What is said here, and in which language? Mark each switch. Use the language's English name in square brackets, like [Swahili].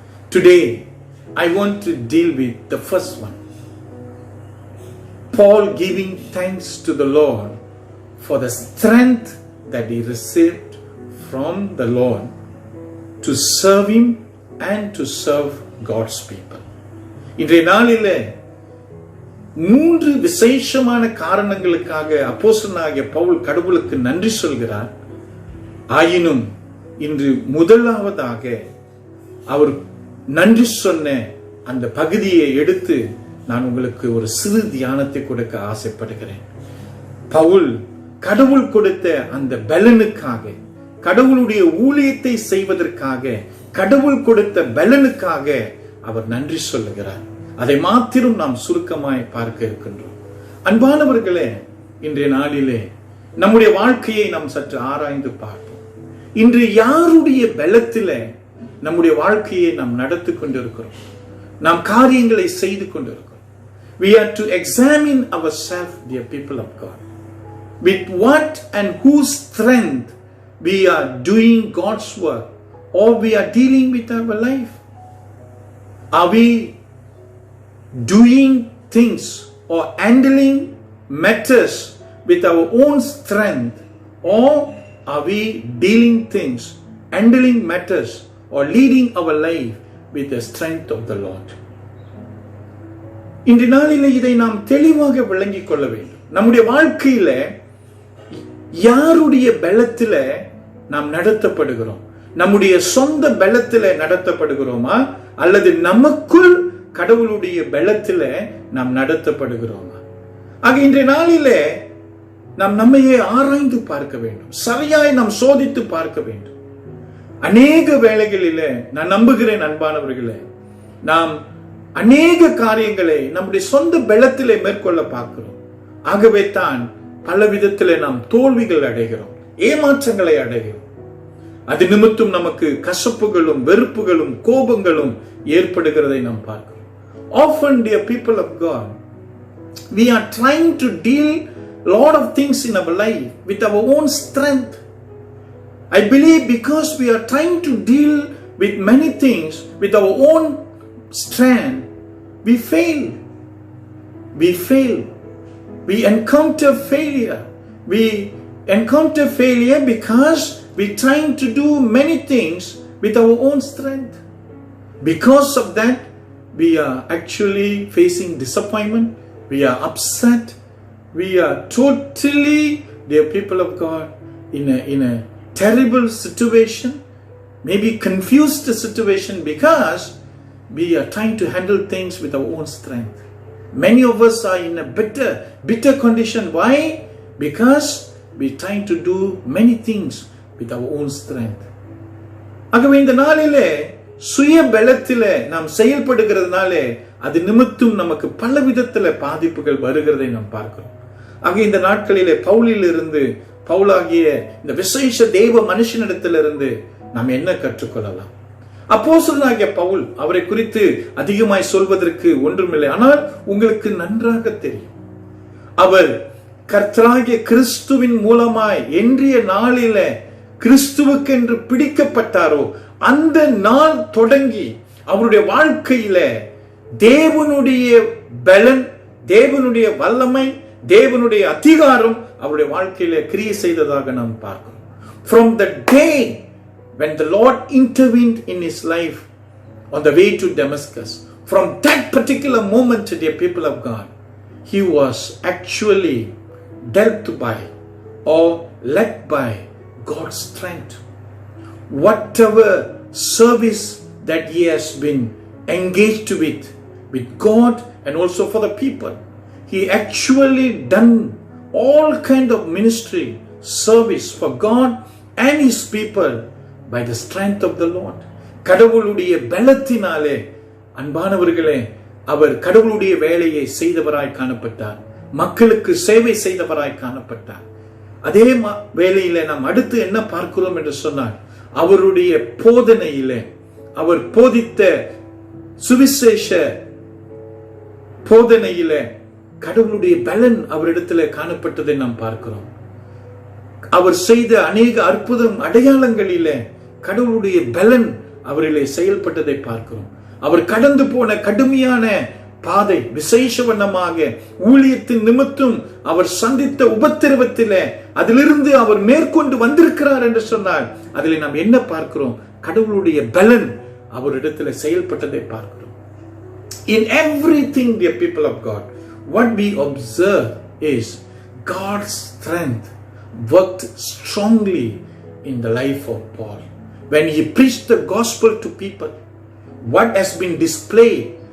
[English] Today, I want to deal with the first one. Paul giving thanks to the Lord for the strength that he received from the Lord to serve him and to serve God's people. [Tamil] இன்றைய நாளிலே 3 விசேஷமான காரணங்களுக்காக அப்போஸ்தலனாகிய பவுல் கடவுளுக்கு நன்றி சொல்கிறார். ஆயினும் இன்று முதலாவதாக அவர் நன்றி சொன்ன அந்த பகுதியை எடுத்து நான் உங்களுக்கு ஒரு சிறு தியானத்தை கொடுக்க ஆசைப்படுகிறேன். பவுல் கடவுள் கொடுத்த அந்த பலனுக்காக, கடவுளுடைய ஊழியத்தை செய்வதற்காக, கடவுள் கொடுத்த பலனுக்காக அவர் நன்றி சொல்லுகிறார். அதை மாத்திரம் நாம் சுருக்கமாய் பார்க்க இருக்கின்றோம். அன்பானவர்களே, இன்றைய நாளிலே நம்முடைய வாழ்க்கையை நாம் சற்று ஆராய்ந்து பார்ப்போம். இன்று யாருடைய பலத்திலே நம்முடைய வாழ்க்கையை நாம் நடத்தி கொண்டிருக்கிறோம், நாம் காரியங்களை செய்து கொண்டிருக்கிறோம். [English] We are to examine ourselves, dear people of God. with what and whose strength we are doing God's work or we are dealing with our life. Are we doing things or handling matters with our own strength, or are we dealing things, handling matters or leading our life with the strength of the Lord? [Tamil] இந்த நாளிலே இதை நாம் தெளிவாக விளங்கிக் கொள்ள வேண்டும். நம்முடைய வாழ்க்கையில யாருடைய பலத்தில நாம் நடத்தப்படுகிறோம்? நம்முடைய சொந்த பலத்தில நடத்தப்படுகிறோமா, அல்லது நமக்குள் கடவுளுடைய பலத்தில நாம் நடத்தப்படுகிறோமா? ஆக இன்றைய நாளிலே நாம் நம்மையே ஆராய்ந்து பார்க்க வேண்டும். சரியாய் நாம் சோதித்து பார்க்க வேண்டும். அநேக வேளைகளிலே நான் நம்புகிறேன் அன்பானவர்களே, நாம் அநேக காரியங்களை நம்முடைய சொந்த பலத்திலே மேற்கொள்ள பார்க்கிறோம். ஆகவே தான் பல விதத்திலே நாம் தோல்விகள் அடைகிறோம், ஏமாற்றங்களை அடைகிறோம். அது நிமித்தம் நமக்கு கசப்புகளும் வெறுப்புகளும் கோபங்களும் ஏற்படுகிறதை நாம் பார்க்கிறோம். [English] Often, dear people of God, we are trying to deal lot of things in our life with our own strength. I believe because we are trying to deal with many things with our own strength, we fail. We encounter failure. We encounter failure because we're trying to do many things with our own strength. Because of that, we are actually facing disappointment. We are upset. We are totally, dear people of God, in a terrible situation, maybe confused situation, because we are trying to handle things with our own strength. Many of us are in a bitter condition. Why? Because we're trying to do many things with our own strength. [Tamil] ஆகவே இந்த நாளிலே சுய பலத்திலே நாம் செயல்படுகிறதுனாலே அது நிமித்தம் நமக்கு பல விதத்திலே பாதிப்புகள் வருகிறதை நாம் பார்க்கிறோம். ஆக இந்த நாட்களிலே பவுலாகிய இந்த விசேஷ தேவ மனுஷனிடத்திலிருந்து நாம் என்ன கற்றுக்கொள்ளலாம்? அப்போஸ்தலனாகிய பவுல், அவரை குறித்து அதிகமாய் சொல்வதற்கு ஒன்றுமில்லை, ஆனால் உங்களுக்கு நன்றாக தெரியும். அவர் கர்த்தராகிய கிறிஸ்துவின் மூலமாய் என்றைய நாளில கிறிஸ்துவுக்கென்று பிடிக்கப்பட்டாரோ அந்த நாள் தொடங்கி அவருடைய வாழ்க்கையில தேவனுடைய பலன், தேவனுடைய வல்லமை, தேவனுடைய அதிகாரம் அவருடைய வாழ்க்கையில கிரியை செய்ததாக நாம் பார்க்கிறோம். [English] From the day when the Lord intervened in his life on the way to Damascus, from that particular moment, dear people of God, he was actually dealt by or led by God's strength. Whatever service that he has been engaged with God and also for the people, he actually done all kind of ministry service for God and his people by the strength of the Lord. [Tamil] கடவுளுடைய பலத்தினாலே அன்பானவர்களே அவர் கடவுளுடைய வேலையை செய்தவராய் காணப்பட்டார், மக்களுக்கு சேவை செய்தவராய் காணப்பட்டார். அதே வேளையில நாம் அடுத்து என்ன பார்க்கிறோம் என்று சொன்னால், அவருடைய போதனையிலே, அவர் போதித்த சுவிசேஷ போதனையிலே கடவுளுடைய பலன் அவரிடத்திலே காணப்பட்டதை நாம் பார்க்கிறோம். அவர் செய்த அநேக அற்புதம் அடையாளங்களிலே கடவுளுடைய பலன் அவரிலே செயல்பட்டதை பார்க்கிறோம். அவர் கடந்து போன கடுமையான பாதை, விசேஷ வண்ணமாக ஊழியத்தின் நிமித்தம் அவர் சந்தித்த உபத்திரவத்திலே அதிலிருந்து அவர் மேற்கொண்டு வந்திருக்கிறார் என்று சொன்னால் அதிலே நாம் என்ன பார்க்கிறோம்? கடவுளுடைய பலன் அவரிடத்திலே செயல்பட்டதை பார்க்கிறோம். [English] In everything, dear people of God, what we observe is God's strength worked strongly in the life of Paul. When he preached the gospel to people, what has been displayed?